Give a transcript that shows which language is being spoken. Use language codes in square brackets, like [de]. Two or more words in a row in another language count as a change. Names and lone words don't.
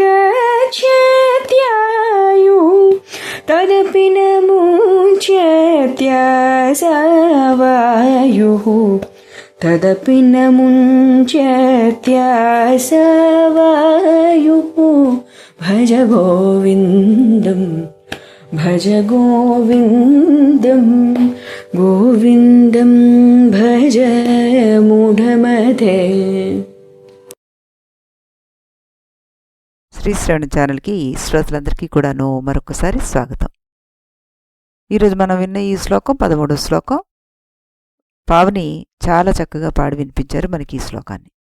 [sa] गच्छत्यायुः तदपि न मुञ्चत्यासवायुः तदपि न मुञ्चत्यासवायुः भज गोविन्दं भज गोविन्दं गोविन्दं भज मूढमते। [te] శ్రీ శ్రవణ ఛానల్కి శ్రోతలందరికీ కూడాను మరొకసారి స్వాగతం. ఈరోజు మనం విన్న ఈ శ్లోకం 13వ శ్లోకం. పావని చాలా చక్కగా పాడి వినిపించారు మనకి ఈ శ్లోకాన్ని.